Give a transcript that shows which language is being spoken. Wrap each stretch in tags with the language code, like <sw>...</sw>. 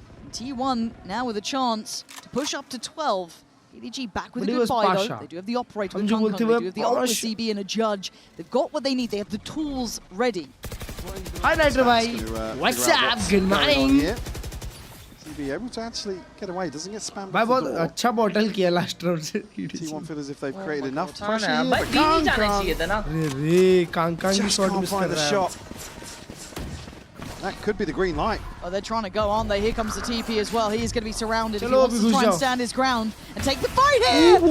<en>T1 now with a chance to push up to 12. EDG back with a good buy, though. They do have the operator with Kung, they do have the ult with CB and a judge. They've got what they need. They have the tools ready. Hi, Nitro bhai. What's up? Good morning. CB able to actually get away. Doesn't get spammed.</en> <hi>भाई बहुत अच्छा bottle किया</hi> <en>last round</en> <hi>से.</hi> <en>T1 feel as if they've created enough pressure here. But Kang just can't find the shot. That could be the green light. Oh, they're trying to go, aren't they? Here comes the TP as well. He is going to be surrounded. If he wants to try and stand his ground and take the fight here.</en>